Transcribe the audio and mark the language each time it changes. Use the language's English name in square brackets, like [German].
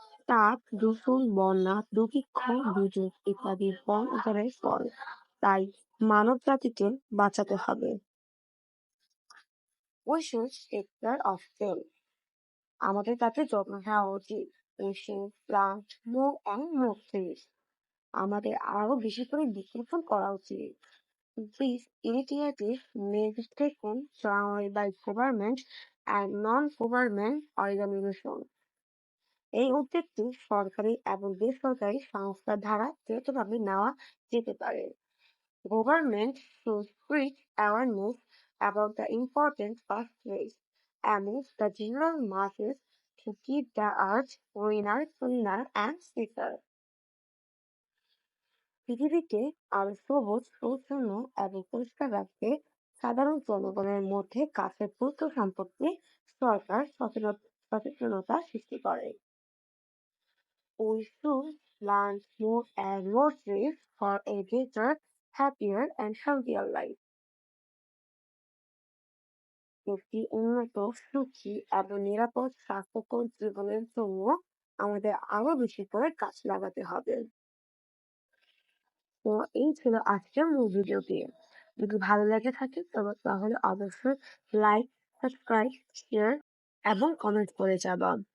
[Bangla] তাপ, দূষণ, বন্যা, দুর্ভিক্ষ, দুর্যোগ ইত্যাদি বন উজাড়ের ফল। তাই মানব জাতিকে বাঁচাতে হবে। [English] We should take care of them. [Bangla] আমাদের তাতে যত্ন নেওয়া উচিত। [English] We should plant more and more trees. [Bangla] আমাদের আরো বেশি করে বৃক্ষরোপণ করা উচিত। [English] These initiatives may be taken jointly by government and non-government organizations. [Bangla] এই উদ্যোগটি সরকারি এবং বেসরকারি সংস্থা দ্বারা যৌথভাবে নেওয়া যেতে পারে। [English] Government should spread awareness about the importance of trees among the general masses to keep the earth greener, cleaner, and safer. [Bangla] পৃথিবীকে আরো সবুজ, পরিচ্ছন্ন এবং পরিষ্কার রাখতে সাধারণ জনগণের মধ্যে গাছের গুরুত্ব সম্পর্কে সরকার সচেতনতা সৃষ্টি করে। [English] We should plant more and more trees for a better, happier, and healthier life. [Bangla] একটি উন্নত, সুখী এবং নিরাপদ স্বাস্থ্যকর জীবনের জন্য আমাদের আরো বেশি করে গাছ লাগাতে হবে। তো এই ছিল আজকের মূল ভিডিওটি। যদি ভালো লেগে থাকে তাহলে অবশ্যই লাইক, সাবস্ক্রাইব, শেয়ার এবং কমেন্ট করে যাবা।